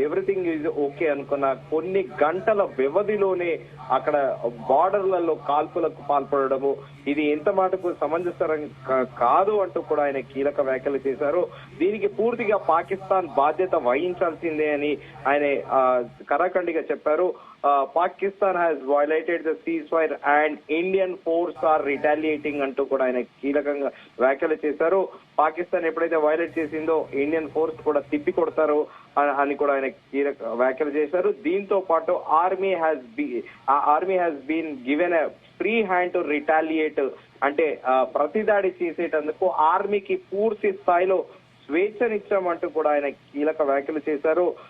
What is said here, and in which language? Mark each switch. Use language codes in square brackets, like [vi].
[en] everything is okay [te] అనుకున్న కొన్ని గంటల వ్యవధిలోనే అక్కడ బార్డర్లలో కాల్పులకు పాల్పడము ఇది ఎంత మాటకు సమంజసం కాదు అంటూ కూడా ఆయన కీలక వ్యాఖ్యలు చేశారు. దీనికి పూర్తిగా పాకిస్తాన్ బాధ్యత వహించాల్సిందే అని ఆయన కరాఖండిగా చెప్పారు. [en] Pakistan has violated the ceasefire and Indian force are retaliating [te] అంటూ కూడా ఆయన కీలకంగా వ్యాఖ్యలు చేశారు. పాకిస్తాన్ ఎప్పుడైతే వైలేట్ చేసిందో ఇండియన్ ఫోర్స్ కూడా తిప్పి కొడతారు అని కూడా ఆయన కీలక వ్యాఖ్యలు చేశారు. దీంతో పాటు [en] army has been given a free hand to retaliate [te] అంటే ప్రతిదాడి చేసేటందుకు ఆర్మీకి పూర్తి స్థాయిలో స్వేచ్ఛనిచ్చామంటూ కూడా ఆయన కీలక వ్యాఖ్యలు చేశారు.